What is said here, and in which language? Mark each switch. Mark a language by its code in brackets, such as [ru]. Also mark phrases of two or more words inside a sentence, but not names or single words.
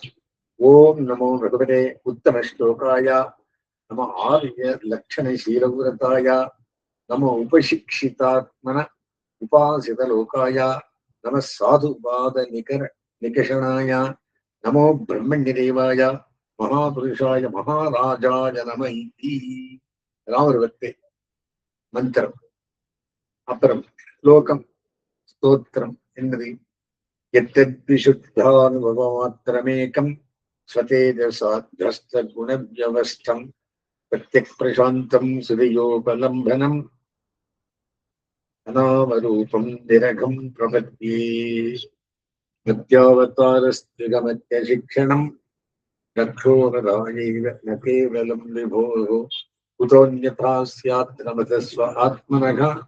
[sa] ॐ नमो भगवते उत्तम श्लोकाय नम आर्य लक्षण शीलव्रताय नम उपशिक्षितात्मन उपासित लोकाय नमः साधुवाद निकषणाय नमो ब्रह्मण्यदेवाय महापुरुषाय महाराजाय नम इति. [ta] ஒரு வக்தே மந்திரம். அப்புறம் ஸ்லோகம் ஸ்தோத்திரம் என்னது? [sa] यद्विशुद्धानुभवमात्रमेकं स्वतेजसाध्वस्तगुणव्यवस्थं प्रत्यक्प्रशान्तं सुदयोपलम्भनम् अनामरूपं निरघं प्रपद्ये. मध्यावतारस्त्रिगमत्यशिक्षणं रक्षोररायैव न केवलं विभोः कुतोऽन्यथा स्यात् नमतस्व आत्मनः